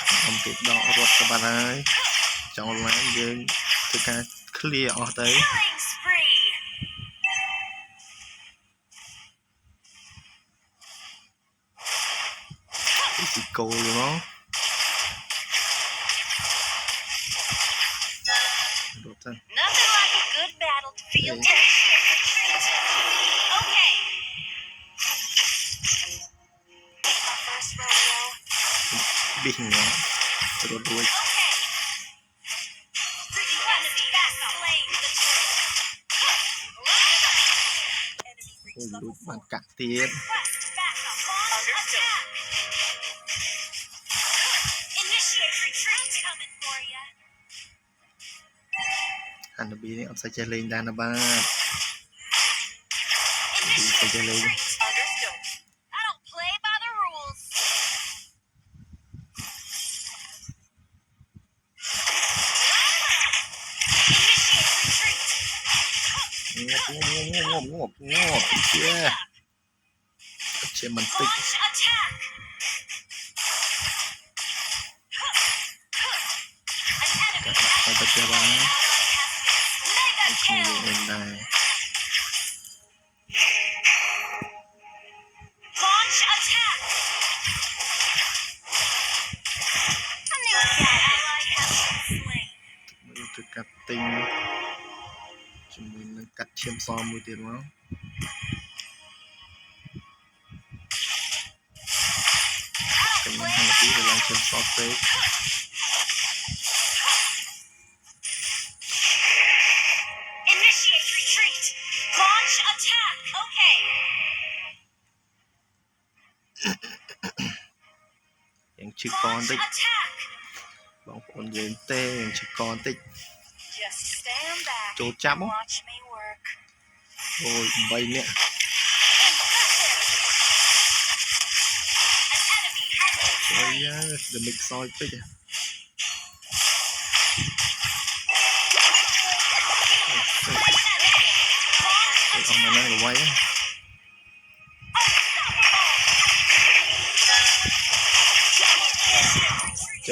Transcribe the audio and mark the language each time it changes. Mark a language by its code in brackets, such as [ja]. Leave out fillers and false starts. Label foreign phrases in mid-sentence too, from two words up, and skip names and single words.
[km] ខ្ញុំគេដករត់ទៅបាត់ហើយចូលឡើងយើងធ្វើការ clear អស់ទៅ [en] Killing spree. [km] ពីគោលហ្មងរត់ទៅ [en] Nothing like a good battlefield initiate retreat. Okay. My first rodeo. [km] ប៊ីងរត់រួច [en] Okay. Enemy back slain the turret. [km] អូយលួចបានកាក់ទៀត [en] Request backup. Understood. Initiate retreat. Coming for ya. [km] ហានប៊ីនេះអត់សូវចេះលេងដែរណាបាទ [en] Initiate Take a lady. retreat. Understood. I don't play by the rules. Initiate retreat. [km] ងាប់ជាមិនតិច [en] Launch attack. An enemy [km] តែទៅចេះបាន [en] mega [km] គ្នា [en] kill. [km] វិញដែរ [en] Launch attack. A new ally has been slain. [km] មើលទៅកាត់ទិញជាមួយនឹងកាត់ឈាមសមួយទៀតមកកញ្ញាហានប៊ីទៅឡើងឈាមសពេក [en] Initiate retreat. Launch attack. Okay. [km] យ៉ាងឈឺកបន្តិច [en] Launch attack. [km] បងប្អូនយើងទេយ៉ាងឈឺកបន្តិច [en] Just stand back. [km] ចូលចាប់ [en] Watch me work. [km] អូយ8នាក់ [en] An enemy has been [km] អូយ [en] slain. [km] ដល់មិនខ្សោយពេក អស់មកហ្នឹងល្បីហ្នឹង [en] Initiate retreat.